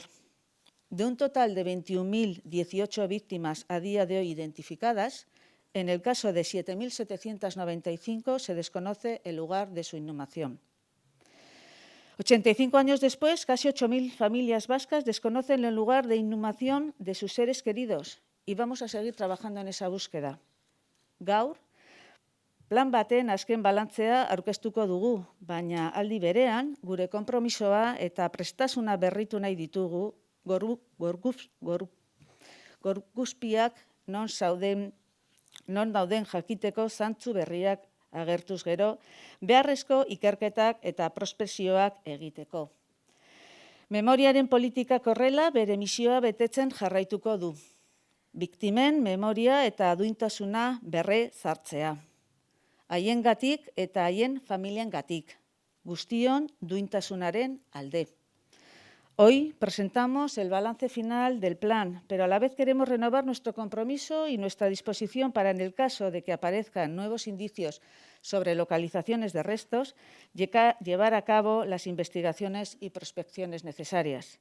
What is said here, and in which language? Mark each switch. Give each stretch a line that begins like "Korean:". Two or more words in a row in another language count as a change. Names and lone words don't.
Spanish: De un total de 21.018 víctimas a día de hoy identificadas, en el caso de 7.795 se desconoce el lugar de su inhumación. 85 años después, casi 8.000 familias vascas desconocen el lugar de inhumación de sus seres queridos y vamos a seguir trabajando en esa búsqueda.
Basque: Gaur, plan baten azken balantzea aurkeztuko dugu, baina aldi berean gure konpromisoa eta prestasuna berritu nahi ditugu gorguzpiak non dauden jakiteko zantzu berriak agertuz gero, beharrezko ikerketak eta prospekzioak egiteko. Memoriaren politikak horrela bere misioa betetzen jarraituko du. Biktimen memoria eta duintasuna berre zartzea. Haiengatik eta haien familiengatik. Guztion duintasunaren alde.
Spanish: Hoy presentamos el balance final del plan, pero a la vez queremos renovar nuestro compromiso y nuestra disposición para, en el caso de que aparezcan nuevos indicios sobre localizaciones de restos, llevar a cabo las investigaciones y prospecciones necesarias.